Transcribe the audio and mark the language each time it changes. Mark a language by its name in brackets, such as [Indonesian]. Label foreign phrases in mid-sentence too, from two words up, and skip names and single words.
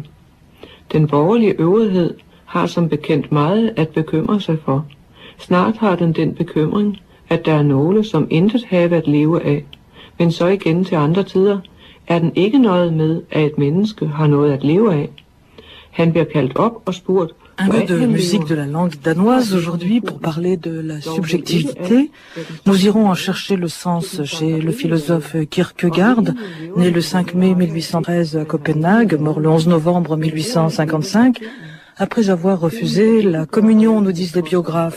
[Danish] Den borgerlige øvrighed har som bekendt meget at bekymre sig for. Snart har den bekymring, at der er nogle, som intet have at leve af. Men så igen til andre tider, er den ikke noget med, at et menneske har noget at leve af. Han bliver kaldt op og spurgt. [French] Un peu de musique de la langue danoise aujourd'hui pour parler de la subjectivité. Nous irons en chercher le sens chez le philosophe Kierkegaard, né le 5 mai 1813 à Copenhague, mort le 11 novembre 1855, après avoir refusé la communion, nous disent les biographes.